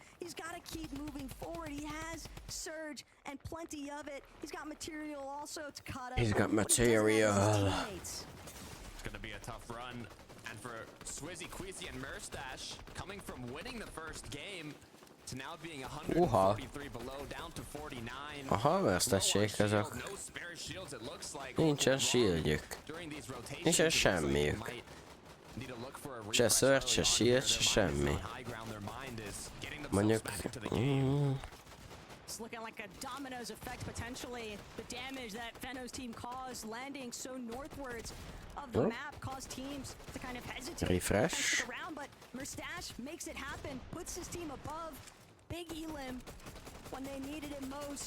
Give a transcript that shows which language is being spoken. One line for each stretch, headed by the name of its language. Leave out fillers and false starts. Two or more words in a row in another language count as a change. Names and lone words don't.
English: He's got to keep moving forward. He has Surge and plenty of it. He's got material also. Takata. He's got material. It's going to be a tough run. And for Swizzy, Queasy, and Murstache, coming from winning the first game to now being 143 below, down to 49.
Hungarian: Aha, Murstache-ék azok. Nincsen shieldjük. Nincsen semmiük. Se Surge, se shield, se semmi. Mondjuk...
English: It's looking like a dominoes effect potentially. The damage that Veno's team caused landing so northwards of the map caused teams to kind of hesitate. Refresh. And stick around, but Murstache makes it happen, puts his team above. Big elim when they needed it most.